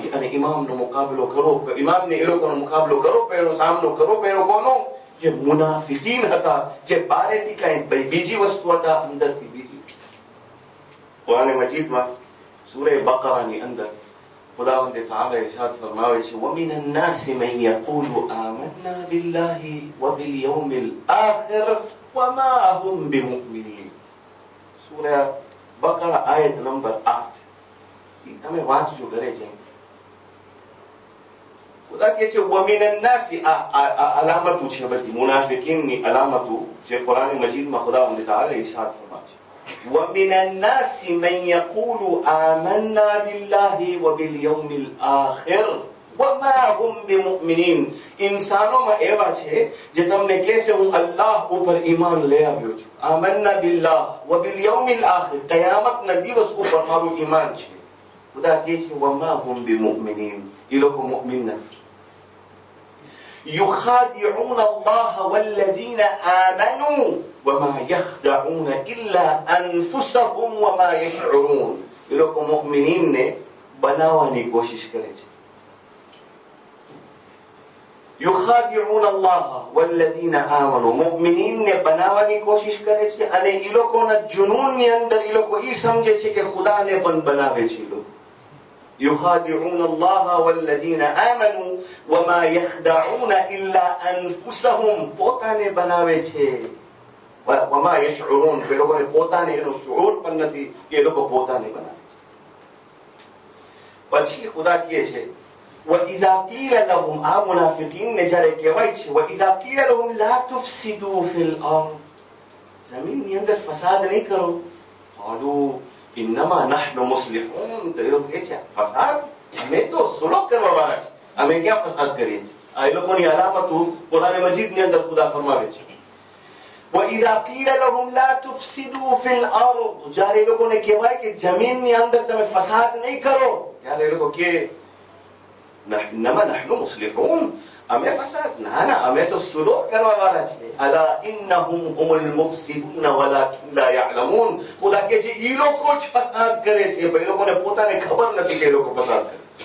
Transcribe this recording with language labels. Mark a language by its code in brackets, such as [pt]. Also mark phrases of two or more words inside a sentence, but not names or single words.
[gu] અને ઇમામનો મુકાબલો કરો, ઇમામને એ લોકોનો મુકાબલો કરો પડ્યો, સામનો કરો પડ્યો. કોનો? જે મુનાફિકીન હતા, જે બહારેથી કઈ બીજી વસ્તુ હતા, અંદરથી બીજી. કુરાન મજીદમાં સૂરે બકરાની અંદર ખુદાવંદે તઆલા ઇરશાદ ફરમાવે છે, [ar] وَمِنَ النَّاسِ مَن يَقُولُ آمَنَّا بِاللَّهِ وَبِالْيَوْمِ الْآخِرِ وَمَا هُمْ بِمُؤْمِنِينَ. [gu] સૂરે બકરા આયત નંબર 8. તમે વાંચજો ઘરે જઈને. ખુદા કહે છે [ar] ومن الناس, [gu] આ અલામતો છે બધી મુનાફિકીનની અલામતો જે કુરાન મજીદમાં ખુદાવંદ તઆલા ઇરશાદ ફરમાવે છે. [ar] ومن الناس من يقول آمنا بالله وباليوم الآخر وما هم بمؤمنين. [gu] ઇન્સાનોમાં એવા છે જે તમને કહેશે હું અલ્લાહ ઉપર ઈમાન લઈ આવ્યો છું. [ar] آمنا بالله وباليوم الآخر, [gu] કયામતના દિવસ ઉપર મારું ઈમાન છે. ખુદા કહે છે [ar] وما هم بمؤمنين, [gu] એ લોકો મુઅમિન નથી. [ar] يخادعون الله والذين آمنوا وما يخدعون إلا أنفسهم وما يشعرون. [gu] એ લોકો મુઅમિનીનને બનાવવાની કોશિશ કરે છે. [ar] يخادعون الله والذين آمنوا, [gu] મુઅમિનીનને બનાવવાની કોશિશ કરે છે અને એ લોકોના જુનૂનની અંદર એ લોકો એ સમજે છે કે ખુદાને પણ બનાવે છે. એ લોકો [ar] يخادعون الله والذين آمنوا وما يخدعون إلا أنفسهم, [gu] પોતાને બનાવે છે. [ar] وما يشعرون, [gu] એ લોકોને પોતાને એનો શુઉર પણ નથી કે એ લોકો પોતાને બનાવે છે. પછી ખુદા કહે છે [ar] وإذا قيل لهم, [gu] આ મુનાફિકીનને જ્યારે કહેવાય છે [ar] وإذا قيل لهم لا تفسدوا في الأرض, [gu] જમીનની અંદર ફસાદ નહીં કરો. [ar] قالوا إنما نحن مصلحون, [gu] તો એ લોકો કહે છે ફસાદ, અમે તો સુલહ કરવા વાળા છે, અમે ક્યાં ફસાદ કરીએ છીએ. આ એ લોકોની અલામતો કુરાન મજીદની અંદર ખુદા ફરમાવે છે. [ar] وإذا قيل لهم لا تفسدوا في الأرض, [gu] જ્યારે એ લોકોને કહેવાય કે જમીનની અંદર તમે ફસાદ નહીં કરો, ત્યારે એ લોકો કહે [ar] إنما نحن مصلحون, [gu] અમે ફસાદ, ના ના, અમે તો સુલહ કરવા વાળા છે. [ar] ألا إنهم هم المفسدون ولكن لا يعلمون. [gu] ખુદા કહે છે એ લોકો જ ફસાદ કરે છે, પણ એ લોકોને પોતાને ખબર નથી કે એ લોકો ફસાદ કરે.